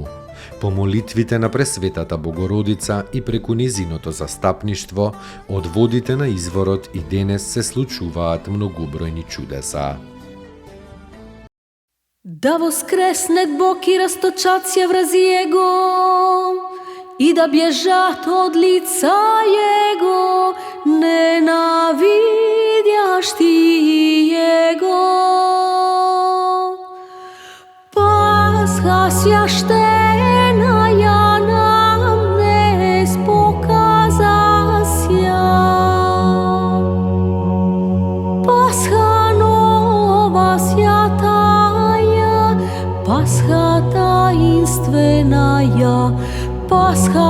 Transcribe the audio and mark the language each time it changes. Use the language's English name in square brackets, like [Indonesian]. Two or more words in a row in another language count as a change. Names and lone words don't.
[Macedonian] По молитвите на Пресветата Богородица и преку незиното застапништво, од водите на изворот и денес се случуваат многобројни чудеса. [Church Slavic] Да воскреснет Бог и расточат се врази Его, и да бежат од лица Jego, ненавидящи Его. Пасха священая нам днес показася. Пасха нова святая, Пасха таинственная, Пасха